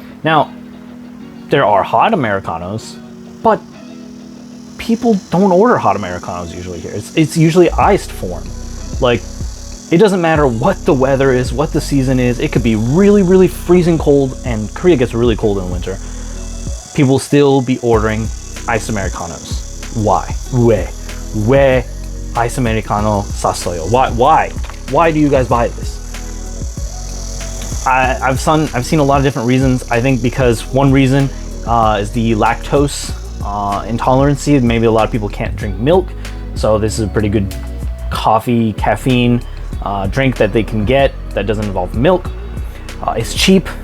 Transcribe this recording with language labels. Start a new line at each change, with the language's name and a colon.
English: Now, there are hot Americanos, but people don't order hot Americanos usually here. It's usually iced form. Like, it doesn't matter what the weather is, what the season is. It could be really, really freezing cold, and Korea gets really cold in the winter. People still be ordering iced Americanos. Why?
Korean: 왜 아이스 아메리카노 샀어요?
English: Why do you guys buy this? I've seen a lot of different reasons. I think because one reason is the lactose intolerance. Maybe a lot of people can't drink milk, so this is a pretty good coffee, caffeine drink that they can get that doesn't involve milk. It's cheap.